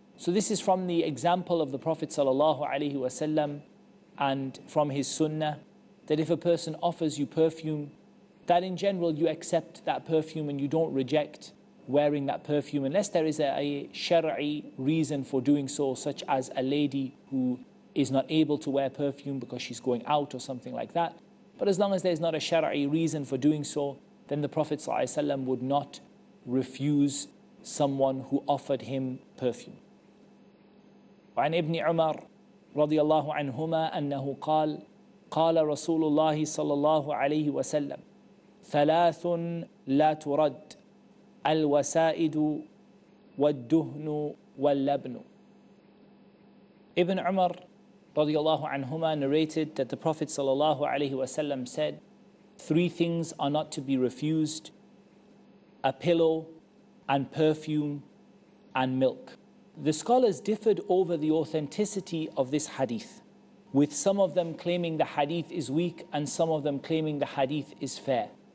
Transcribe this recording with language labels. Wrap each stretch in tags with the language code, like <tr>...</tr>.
<en>So this is from the example of the Prophet ﷺ and from his sunnah, that if a person offers you perfume, that in general you accept that perfume and you don't reject wearing that perfume, unless there is a shari'i reason for doing so, such as a lady who is not able to wear perfume because she's going out or something like that. But as long as there's not a shari'i reason for doing so, then the Prophet ﷺ would not refuse someone who offered him perfume.</en> <ar>وعن ابن عمر رضي الله عنهما أنه قال قال رسول الله صلى الله عليه وسلم ثلاث لا ترد الوسائد والدهن واللبن.</ar> <en>Ibn Umar radiallahu anhuma narrated that the Prophet sallallahu alaihi wasallam said, three things are not to be refused: a pillow and perfume and milk. The scholars differed over the authenticity of this hadith, with some of them claiming the hadith is weak and some of them claiming the hadith is fair.</en>